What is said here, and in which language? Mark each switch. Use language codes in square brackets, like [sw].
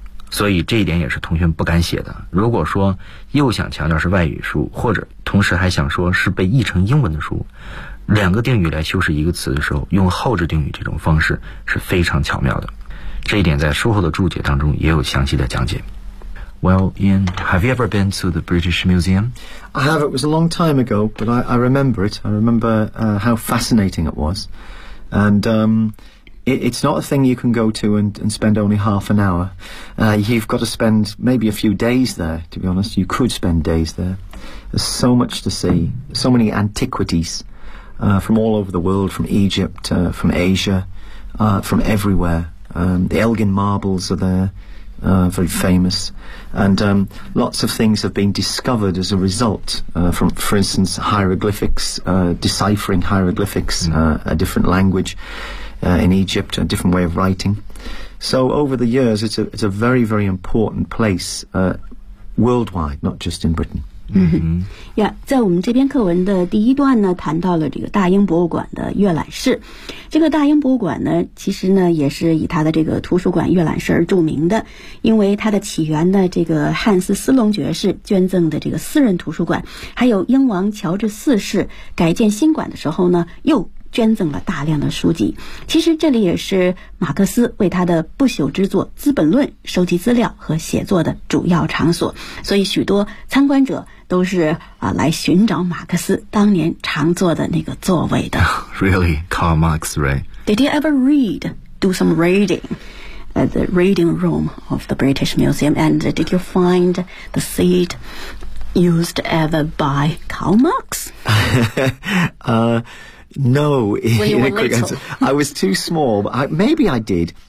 [zh] 所以这一点也是同学们不敢写的，如果说又想强调是外语书，或者同时还想说是被译成英文的书，两个定语来修饰一个词的时候，用后置定语这种方式是非常巧妙的，这一点在书后的注解当中也有详细的讲解。 [en] Well, Ian, have you ever been to the British Museum? I have. It was a long time ago, but I remember it. I remember how fascinating it was. And it's not a thing you can go to and spend only half an hour. You've got to spend maybe a few days there, to be honest. You could spend days there. There's so much to see, so many antiquities from all over the world, from Egypt, from Asia, from everywhere. The Elgin Marbles are there. Very famous, and lots of things have been discovered as a result, from, for instance, hieroglyphics, deciphering hieroglyphics, a different language in Egypt, a different way of writing. So over the years, it's a very, very important place worldwide, not just in Britain. [zh] 嗯呀，在我们这篇课文的第一段呢，谈到了这个大英博物馆的阅览室。这个大英博物馆呢，其实呢也是以它的这个图书馆阅览室而著名的，因为它的起源呢，这个汉斯·斯隆爵士捐赠的这个私人图书馆，还有英王乔治四世改建新馆的时候呢，又捐赠了大量的书籍。其实这里也是马克思为他的不朽之作《资本论》收集资料和写作的主要场所，所以许多参观者都是来寻找马克思当年常坐的那个座位的。 [en] Really, Karl Marx, right? Did you ever read, do some reading at the reading room of the British Museum? And did you find the seat used ever by Karl Marx? No, in a quick answer. I was too small. Maybe I did.